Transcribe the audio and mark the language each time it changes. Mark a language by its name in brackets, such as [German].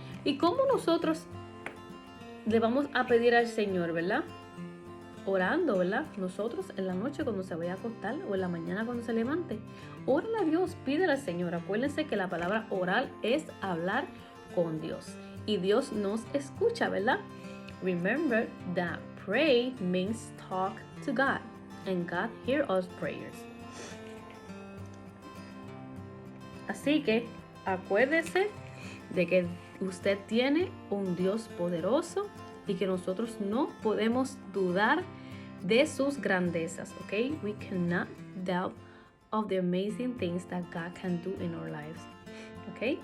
[Spanish] ¿Y cómo nosotros le vamos a pedir al Señor, verdad? Orando, ¿verdad? Nosotros en la noche cuando se vaya a acostar o en la mañana cuando se levante. Órale a Dios, pídele al Señor. Acuérdense que la palabra orar es hablar con Dios. Y Dios nos escucha, ¿verdad? [English] Remember that pray means talk to God. And God hears our prayers. [Spanish] Así que acuérdese de que usted tiene un Dios poderoso y que nosotros no podemos dudar de sus grandezas, ¿ok? [English] We cannot doubt of the amazing things that God can do in our lives, ¿ok?